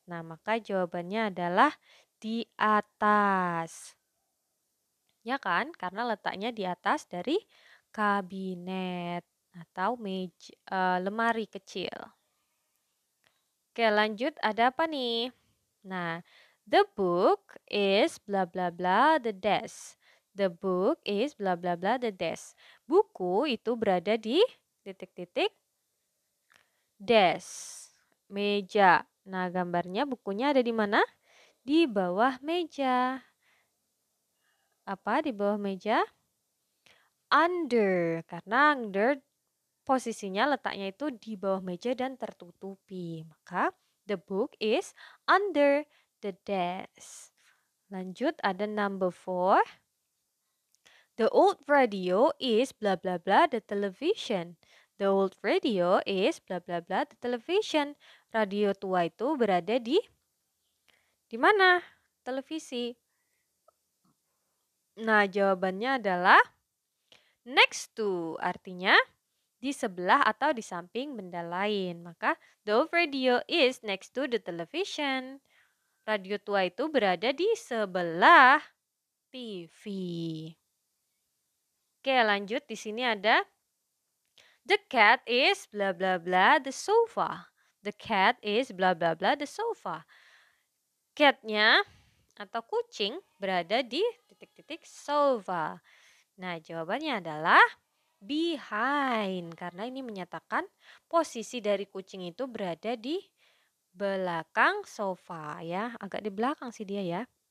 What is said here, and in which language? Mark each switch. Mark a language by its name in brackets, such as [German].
[Indonesian] Nah, maka jawabannya adalah di atas. Ya kan? Karena letaknya di atas dari kabinet atau lemari kecil. Oke, lanjut ada apa nih? [English] Nah, the book is bla bla bla the desk. The book is bla bla bla the desk. [Indonesian] Buku itu berada di titik-titik desk, meja. Nah, gambarnya bukunya ada di mana? Di bawah meja. Apa di bawah meja? under karena under posisinya letaknya itu di bawah meja dan tertutupi. [English] Maka the book is under the desk. [Indonesian] Lanjut ada [English] number 4. The old radio is blah blah blah the television. The old radio is blah blah blah the television. [Indonesian] Radio tua itu berada di mana? Televisi. Nah, jawabannya adalah next to, artinya di sebelah atau di samping benda lain. [English] Maka the old radio is next to the television. [Indonesian] Radio tua itu berada di sebelah TV. Oke, lanjut di sini ada [English] the cat is blah blah blah the sofa. The cat is blah blah blah the sofa. [Indonesian] Catnya atau kucing berada di titik-titik sofa. Nah, jawabannya adalah behind karena ini menyatakan posisi dari kucing itu berada di belakang sofa ya, agak di belakang sih dia ya.